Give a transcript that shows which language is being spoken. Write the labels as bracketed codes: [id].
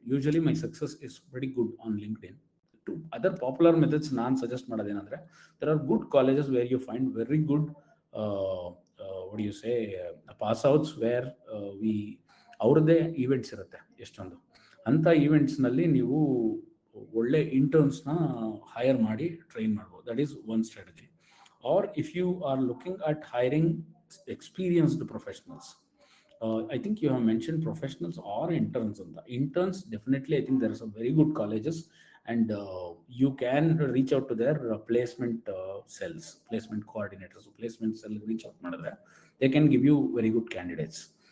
[en] Usually my success is pretty good on LinkedIn. To other popular methods [kn] ನಾನು suggest ಮಾಡೋದೇನಂದ್ರೆ, [en] there are good colleges where you find very good what do you say pass outs where [kn] ಅವ್ರದ್ದೇ events ಇರುತ್ತೆ ಎಷ್ಟೊಂದು. ಅಂಥ ಈವೆಂಟ್ಸ್ನಲ್ಲಿ ನೀವು ಒಳ್ಳೆ ಇಂಟರ್ನ್ಸ್ನ hire ಮಾಡಿ train ಮಾಡ್ಬೋದು. [en] That is one strategy. Or if you are looking at hiring experienced professionals, I think you have mentioned professionals or interns. Interns, definitely, I think there are some very good colleges, and you can reach out to their placement cells, placement coordinators, placement cell reach out [kn] madadre, [en] they can give you very good candidates.